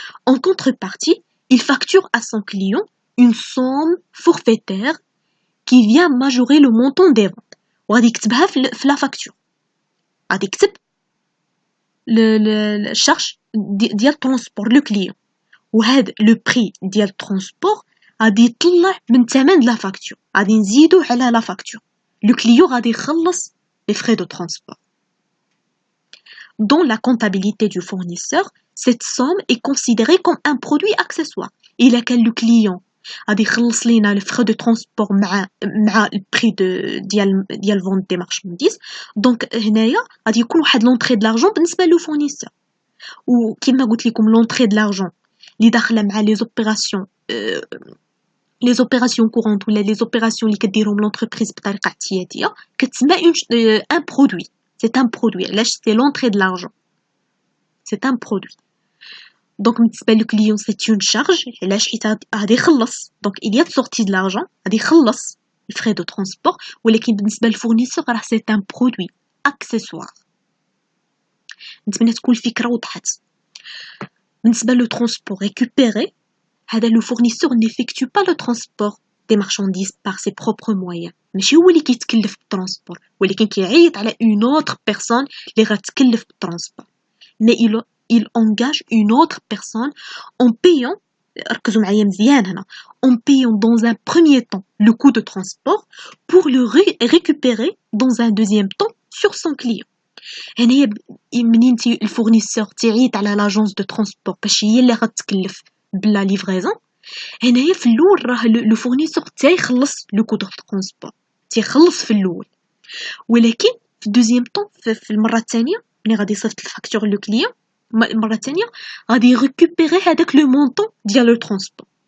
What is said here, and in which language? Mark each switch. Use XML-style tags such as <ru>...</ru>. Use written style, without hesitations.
<fr>En contrepartie, il facture à son client une somme forfaitaire qui vient majorer le montant des ventes.</fr> <ar>وغادي يكتبها في لا فاكتور، غادي يكتب الشارج ديال ترونسبور لو كليون، وهذا لو بري ديال الترونسبور غادي يطلع من ثمن لا فاكتور، غادي نزيدو على لا فاكتور. لو كليون غادي يخلص لي فري دو ترونسبور.</ar> <fr>Dans la comptabilité du fournisseur, cette somme est considérée comme un produit accessoire.</fr> <ar>إلا كان لو كليون غادي يخلص لينا لي فري دو ترونسبور مع البري ديال فونت دي مارشانديز، دونك هنايا غادي يكون واحد لونطري د لارجون بالنسبه لو فورنيسور. وكما قلت لكم لونطري د لارجون اللي داخله مع لي زوبيراسيون لي زوبيراسيون كورونت ولا لي زوبيراسيون اللي كديرهم لونتربريز بطريقه احتياطيه كتسمى ان برودوي. سي ان برودوي، علاش سي لونطري د لارجون، سي ان برودوي. دونك بالنسبه لو كليون سي اون شارج، علاش حيت غادي يخلص، دونك</ar> <fr>il y a sortie de l'argent</fr> <ar>غادي يخلص الفري دو ترونسبور. ولكن بالنسبه للفورنيسور راه سي ان برودوي اكسسوار. نتمنى تكون الفكره وضحت. بالنسبه لو ترونسبور ريكوبيري، هذا لو فورنيسور</ar> <fr>n'effectue pas le transport des marchandises par ses propres moyens،</fr> <ar>ماشي هو اللي كيتكلف بالترونسبور، ولكن كيعيط على</ar> <fr>une autre personne</fr> <ar>اللي غتكلف بالترونسبور.</ar> <fr>mais il engage une autre personne en payant،</fr> <ar>ركزوا معايا مزيان هنا،</ar> <fr>en payant dans un premier temps le coût de transport pour le récupérer dans un deuxième temps sur son client.</fr> <ar>هنايا منين الفورنيسور تيعيط على لاجونس دو ترونسبور باش هي اللي غتكلف بلا ليفريزون، هنايا في الاول راه لو فورنيسور تيخلص لو كو دو ترونسبور، تيخلص في الاول. ولكن في دوزيام طون في المره الثانيه ملي غادي يصيفط الفاكتور لو كليون المره الثانيه غادي يريكوبيري هذاك لو مونطون ديال لو ترونسبور.</ar>